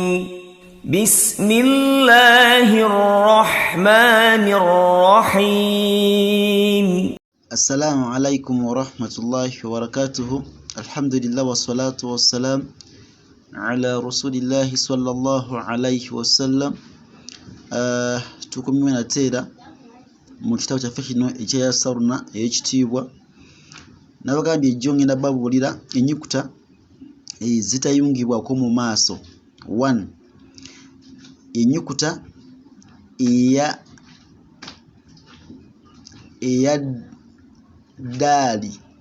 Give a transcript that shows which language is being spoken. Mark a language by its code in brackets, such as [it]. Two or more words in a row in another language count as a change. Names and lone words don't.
[ar] بسم الله الرحمن الرحيم. السلام عليكم ورحمة الله وبركاته. الحمد لله والصلاة والسلام على رسول الله صلى الله عليه وسلم. [lg] tukumina tera mu kitabo kyaffe kino ekya Saruna ekitiibwa nabagambye ejjo ngenda babulira ennyukuta zitayungibwako mu maaso. 1 ennyukuta eya daali.